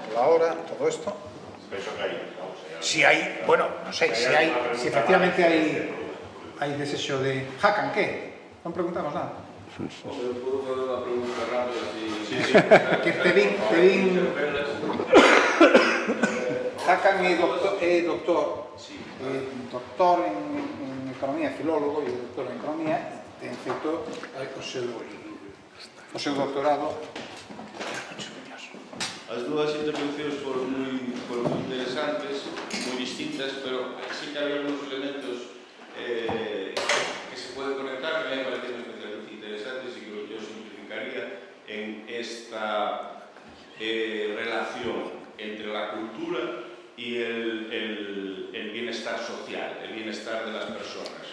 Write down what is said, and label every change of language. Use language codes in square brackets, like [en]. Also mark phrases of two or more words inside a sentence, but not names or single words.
[es] Por la hora, todo esto. Si hay, bueno, no sé, si efectivamente hay deseo de Hakan, ¿qué? [gl] Non preguntamos nada. [es] ¿Puedo hacer una pregunta rápida? Sí. [gl] Que te vin Hakan é doctor en economía, filólogo e doctor en economía, ten feito o seu doctorado As dúas intervencións foron moi interesantes, moi distintas, [es] pero sí que había algunos elementos que se pueden conectar, que me parecen especialmente interesantes y que yo simplificaría en esta relación entre la cultura y el bienestar social, el bienestar de las personas.